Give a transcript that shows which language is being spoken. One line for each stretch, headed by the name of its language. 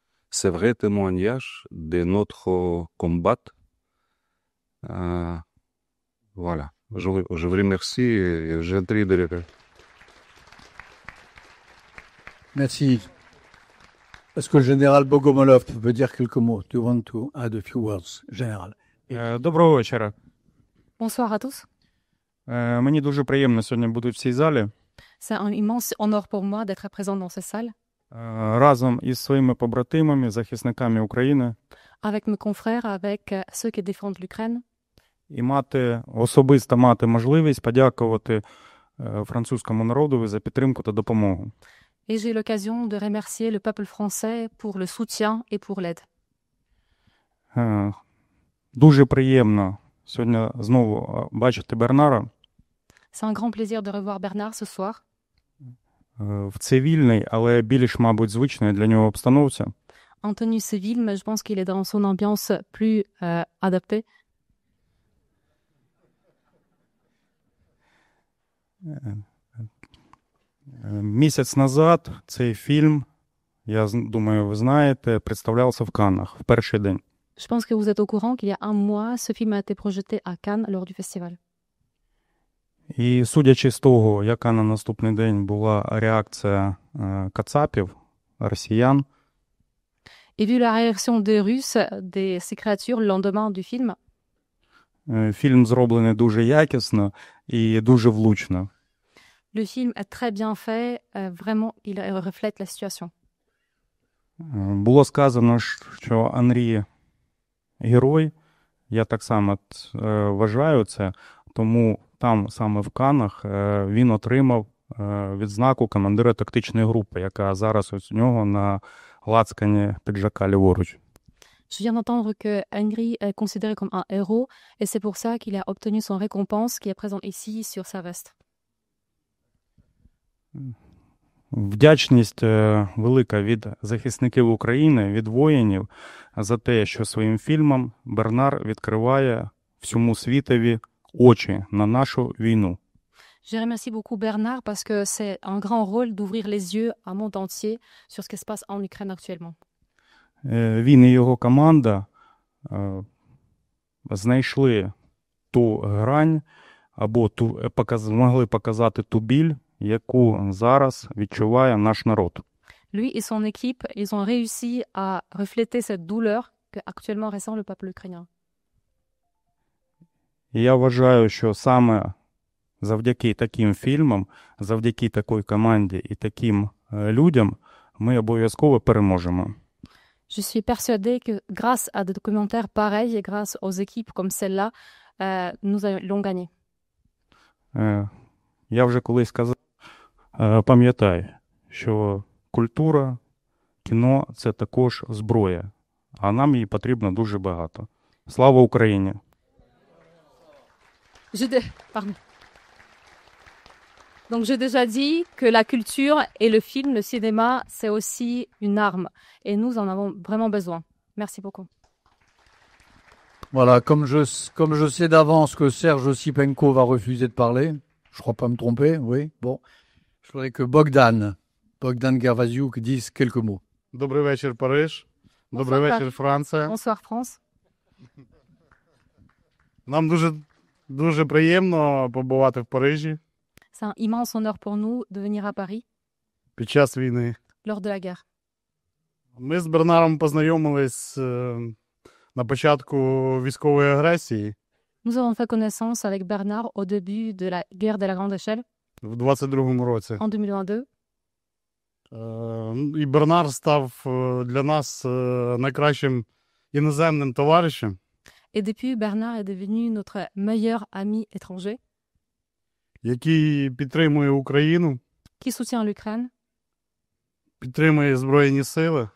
French: C'est vrai témoignage de notre combat. Voilà. Je vous remercie et j'entre de... Merci. Est-ce que le général Bogomolov veut dire quelques mots?
English: Do you want to add a few words, général?
Ukrainian: Доброго вечора.
French: Bonsoir à tous.
Ukrainian: Мені дуже приємно сьогодні бути в цій залі
French: C'est un immense honneur pour moi d'être présent dans cette salle
Ukrainian: разом із своїми побратимами, захисниками України
French: avec mes confrères, avec ceux qui défendent l'Ukraine
Ukrainian: і особисто мати можливість подякувати французькому народу за підтримку та допомогу.
French: et j'ai l'occasion de remercier le peuple français pour le soutien et pour l'aide.
Ukrainian: Дуже приємно сьогодні знову бачити Бернара
French: C'est un grand plaisir de revoir Bernard ce soir
Ukrainian: в цивільній, але більш, мабуть, звичної для нього обстановці.
French: en tenue civile, mais je pense qu'il est dans son ambiance plus adaptée.
Ukrainian: Місяць назад цей фільм, я думаю, ви знаєте, представлявся в Каннах в перший день.
French: Je pense que vous êtes au courant qu'il y a un mois, ce film a été projeté à Cannes lors du festival.
Ukrainian: І судячи з того, яка на наступний день була реакція кацапів, росіян,
French: Et vu la réaction des Russes, de ces créatures, le lendemain du film,
Ukrainian: Фільм зроблений дуже якісно і дуже влучно.
French: le film est très bien fait. Vraiment, il reflète la situation.
Ukrainian: Було сказано, що Анрі герой. Я так само вважаю це, тому там саме в Каннах він отримав відзнаку командира тактичної групи, яка зараз ось у нього на лацкані піджака ліворуч.
French: Je viens d'entendre que Henry est considéré comme un héros et c'est pour ça qu'il a obtenu son récompense qui est présente ici sur sa veste.
Ukrainian: Вдячність велика від захисників України, від воїнів за те, що своїм фільмом Бернар відкриває всьому світові очі на нашу війну.
French: Je remercie beaucoup Bernard parce que c'est un grand rôle d'ouvrir les yeux à un monde entier sur ce qui se passe en Ukraine actuellement.
Ukrainian: Він і його команда знайшли ту грань або змогли показати ту біль, яку зараз відчуває наш народ.
French: Lui et son équipe, ils ont réussi à refléter cette douleur que actuellement ressent le peuple ukrainien.
Ukrainian: І я вважаю, що саме завдяки таким фільмам, завдяки такій команді і таким людям ми обов'язково переможемо.
French: Je suis persuadée que grâce à des documentaires pareils et grâce aux équipes comme celle-là, nous allons gagner.
Ukrainian: Я вже колись казав, пам'ятай, що культура, кіно – це також зброя, а нам її потрібно дуже багато. Слава Україні!
French: Pardon. Donc j'ai déjà dit que la culture et le film, le cinéma, c'est aussi une arme. Et nous en avons vraiment besoin. Merci beaucoup. Voilà, comme je sais d'avance que Serge Osipenko va refuser de parler, je crois pas me tromper, oui, bon, je voudrais que Bogdan Gervasiuk dise quelques mots.
Ukrainian: Добрий вечір, Париж. Добрий вечір, Франція.
French: Bonsoir France.
Ukrainian: Нам дуже приємно побувати в Парижі
French: C'est un immense honneur pour nous de venir à Paris
Ukrainian: під час війни.
French: lors de la guerre.
Ukrainian: Ми з Бернаром познайомились на початку військової агресії
French: Nous avons fait connaissance avec Bernard au début de la guerre de la grande échelle
Ukrainian: в 22-му році.
French: en 2022.
Ukrainian: І Бернар став для нас найкращим іноземним товаришем,
French: Et depuis, Bernard est devenu notre meilleur ami étranger
Ukrainian: який підтримує Україну,
French: qui soutient l'Ukraine,
Ukrainian: підтримує Збройні Сили.